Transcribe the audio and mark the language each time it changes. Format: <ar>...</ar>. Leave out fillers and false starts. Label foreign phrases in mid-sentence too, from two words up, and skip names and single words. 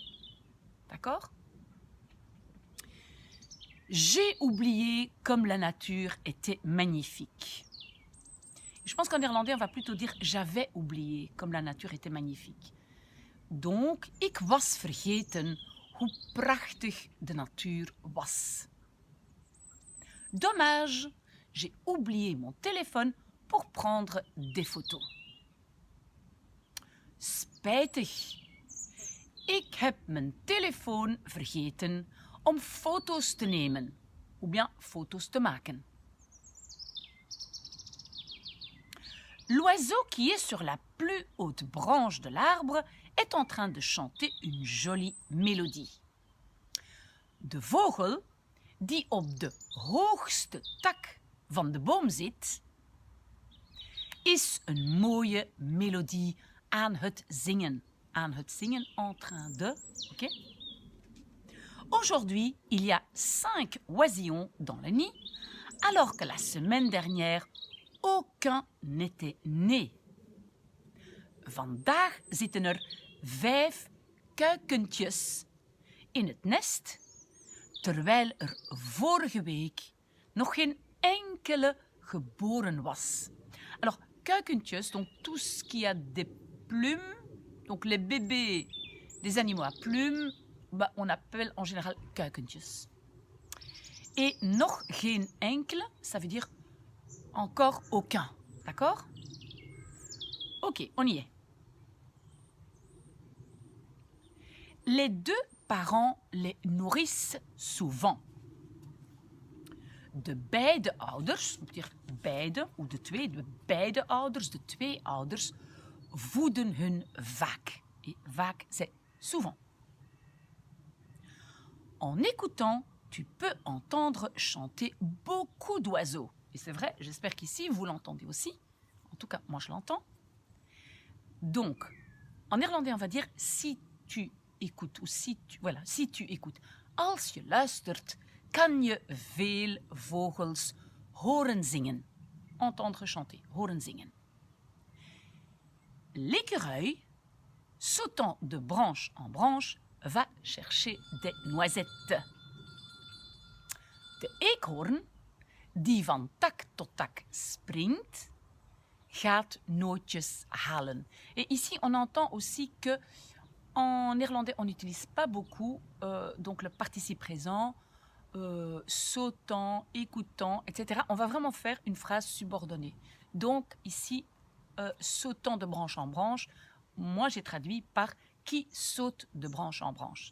<fr>D'accord? J'ai oublié comme la nature était magnifique. Je pense qu'en néerlandais, on va plutôt dire j'avais oublié comme la nature était magnifique. Donc,</fr> <nl>ik was vergeten hoe prachtig de natuur was.</nl> <fr>Dommage, j'ai oublié mon téléphone pour prendre des photos.</fr> <nl>Spijtig. Ik heb mijn telefoon vergeten om foto's te nemen,</nl> <fr>ou bien</fr> <nl>foto's te maken.</nl> <fr>L'oiseau qui est sur la plus haute branche de l'arbre est en train de chanter une jolie mélodie.</fr> <nl>De vogel die op de hoogste tak van de boom zit, is een mooie melodie aan het zingen. Aan het zingen</nl> <fr>en train de.</fr> <nl>Okay?</nl> <fr>Aujourd'hui, il y a 5 oisillons dans le nid, alors que la semaine dernière, aucun n'était né.</fr> <nl>Vandaag zitten er 5 kuikentjes in het nest, terwijl er vorige week nog geen enkele geboren was.</nl> <fr>Alors, kuikentjes, donc tout ce qui a des plumes, donc les bébés des animaux à plumes, bah, on appelle en général kuikentjes.</fr> <nl>Et nog geen enkele,</nl> <fr>ça veut dire encore aucun. D'accord? Ok, on y est. Les 2 parents les nourrissent souvent.</fr> <nl>De beide ouders, dat betekent beide, of de beide ouders, de 2 ouders, voeden hun vaak.</nl> <fr>Et vaak, c'est souvent. En écoutant, tu peux entendre chanter beaucoup d'oiseaux. Et c'est vrai, j'espère qu'ici, vous l'entendez aussi. En tout cas, moi, je l'entends. Donc, en néerlandais, on va dire si tu écoutes, ou si tu écoutes.</fr> <nl>Als je luistert, kan je veel vogels horen zingen.</nl> <fr>Entendre chanter,</fr> <nl>horen zingen.</nl> <fr>L'écureuil, sautant de branche en branche, va chercher des noisettes.</fr> <nl>De eekhoorn, die van tak tot tak springt, gaat nootjes halen.</nl> <fr>Et ici, on entend aussi que en néerlandais, on n'utilise pas beaucoup donc le participe présent, sautant, écoutant, etc. On va vraiment faire une phrase subordonnée. Donc ici, sautant de branche en branche, moi j'ai traduit par qui saute de branche en branche.</fr>